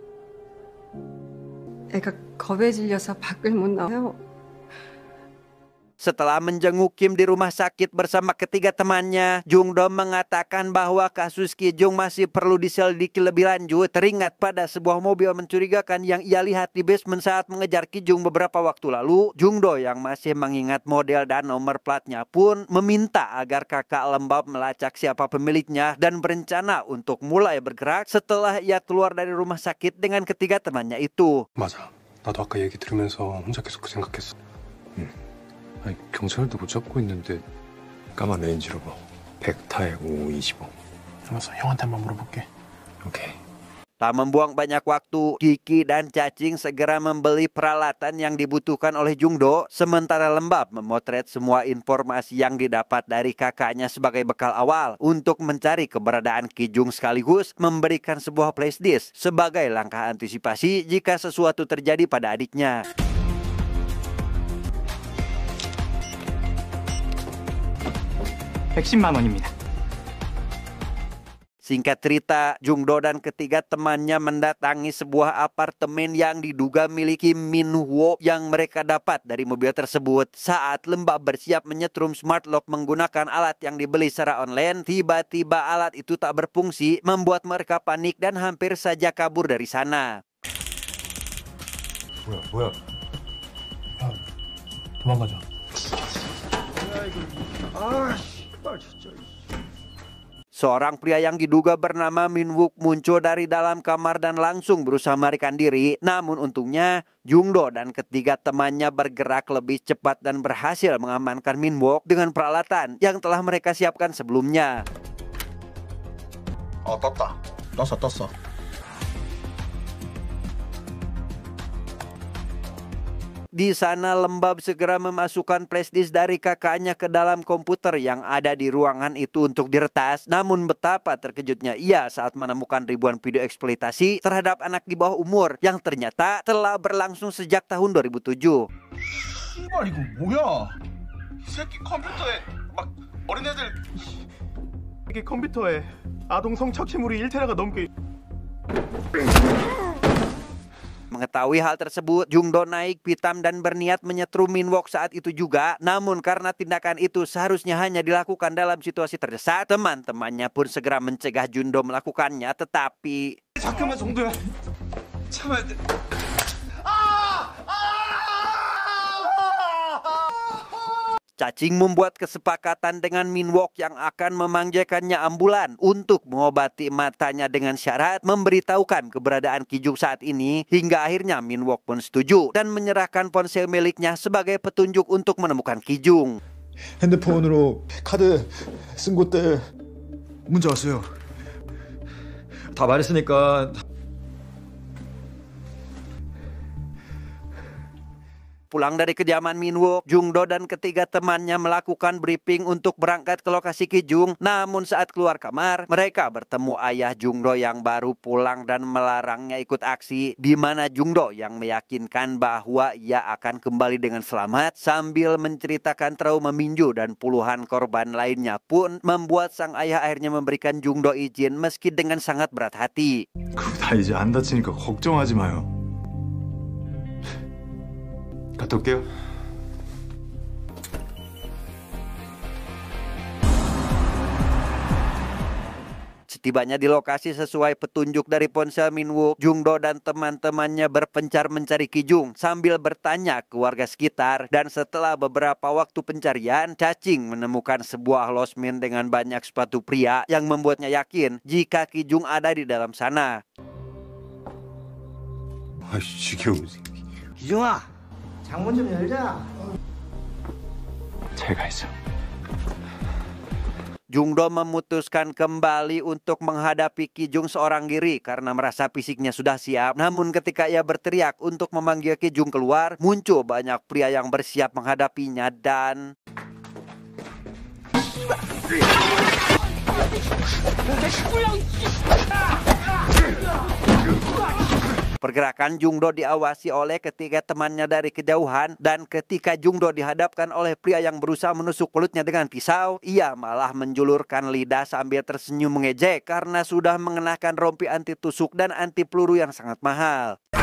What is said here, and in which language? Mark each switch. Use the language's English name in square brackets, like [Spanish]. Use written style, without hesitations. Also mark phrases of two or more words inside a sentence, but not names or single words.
[Korean] 애가 겁에 질려서 밖을 못 나와요. [Indonesian] Setelah menjenguk Kim di rumah sakit bersama ketiga temannya, Jungdo mengatakan bahwa kasus Ki Jung masih perlu diselidiki lebih lanjut. Teringat pada sebuah mobil mencurigakan yang ia lihat di basement saat mengejar Ki Jung beberapa waktu lalu, Jungdo yang masih mengingat model dan nomor platnya pun meminta agar kakak lembab melacak siapa pemiliknya dan berencana untuk mulai bergerak setelah ia keluar dari rumah sakit dengan ketiga temannya itu. [Korean] 맞아. 나도 아까 얘기 들으면서 혼자 계속 그 생각했어. 아니, 경찰도 못 잡고 있는데 까만 레인지로버 100타에 5525. 알았어, 형한테 한번 물어볼게. 오케이. [Indonesian] Tak membuang banyak waktu, Kiki dan Cacing segera membeli peralatan yang dibutuhkan oleh Jungdo, sementara Lembab memotret semua informasi yang didapat dari kakaknya sebagai bekal awal untuk mencari keberadaan Ki Jung sekaligus memberikan sebuah flashdisk sebagai langkah antisipasi jika sesuatu terjadi pada adiknya. [Korean] 110만 원입니다. [Indonesian] Singkat cerita, Jungdo dan ketiga temannya mendatangi sebuah apartemen yang diduga miliki Min Woo yang mereka dapat dari mobil tersebut. Saat Lembab bersiap menyetrum [English] smart lock [Indonesian] menggunakan alat yang dibeli secara online, tiba-tiba alat itu tak berfungsi, membuat mereka panik dan hampir saja kabur dari sana. [Korean] 뭐야? 야, 도망가자. [Indonesian] Seorang pria yang diduga bernama Min Wook muncul dari dalam kamar dan langsung berusaha melarikan diri. Namun untungnya Jungdo dan ketiga temannya bergerak lebih cepat dan berhasil mengamankan Min Wook dengan peralatan yang telah mereka siapkan sebelumnya. [Korean] 떴다. 떴어. [Indonesian] Di sana Lembab segera memasukkan flashdisk dari kakaknya ke dalam komputer yang ada di ruangan itu untuk diretas. Namun betapa terkejutnya ia saat menemukan ribuan video eksploitasi terhadap anak di bawah umur yang ternyata telah berlangsung sejak tahun 2007. [Korean] 씨발 이거 뭐야? 이 새끼 컴퓨터에 막 어린애들 이게 컴퓨터에 아동 성착취물이 1테라가 넘게. [Indonesian] Mengetahui hal tersebut, Jungdo naik pitam dan berniat menyetrum Min Wook saat itu juga. Namun karena tindakan itu seharusnya hanya dilakukan dalam situasi terdesak, teman-temannya pun segera mencegah Jungdo melakukannya. Tetapi [Korean] 잠깐만 정도야. 참아야 돼. [Indonesian] Cacing membuat kesepakatan dengan Min Wook yang akan memanjakannya ambulan untuk mengobati matanya dengan syarat memberitahukan keberadaan Ki Jung saat ini. Hingga akhirnya Min Wook pun setuju dan menyerahkan ponsel miliknya sebagai petunjuk untuk menemukan Ki Jung. [Korean] 핸드폰으로 카드 쓴 곳들 문자 왔어요. 다 말했으니까. [Indonesian] Pulang dari kediaman Min Wook, Jungdo dan ketiga temannya melakukan briefing untuk berangkat ke lokasi Ki Jung. Namun saat keluar kamar, mereka bertemu ayah Jungdo yang baru pulang dan melarangnya ikut aksi. Di mana Jungdo yang meyakinkan bahwa ia akan kembali dengan selamat sambil menceritakan trauma Minju dan puluhan korban lainnya pun membuat sang ayah akhirnya memberikan Jungdo izin meski dengan sangat berat hati. [Korean] 다 이제 안 다치니까 걱정하지 마요. 갔다 올게요. [Indonesian] Setibanya di lokasi sesuai petunjuk dari ponsel Min Wook, Jungdo dan teman-temannya berpencar mencari Ki Jung sambil bertanya ke warga sekitar. Dan setelah beberapa waktu pencarian, Cacing menemukan sebuah losmen dengan banyak sepatu pria yang membuatnya yakin jika Ki Jung ada di dalam sana. [Korean] 아이씨, 지겨워. 기중아, 창문 좀 열자. 제가 있어. [Indonesian] Jungdo memutuskan kembali untuk menghadapi Ki Jung seorang diri karena merasa fisiknya sudah siap. Namun ketika ia berteriak untuk memanggil Ki Jung keluar, muncul banyak pria yang bersiap menghadapinya dan... Pergerakan Jungdo diawasi oleh ketiga temannya dari kejauhan, dan ketika Jungdo dihadapkan oleh pria yang berusaha menusuk mulutnya dengan pisau, ia malah menjulurkan lidah sambil tersenyum mengejek karena sudah mengenakan rompi anti tusuk dan anti peluru yang sangat mahal.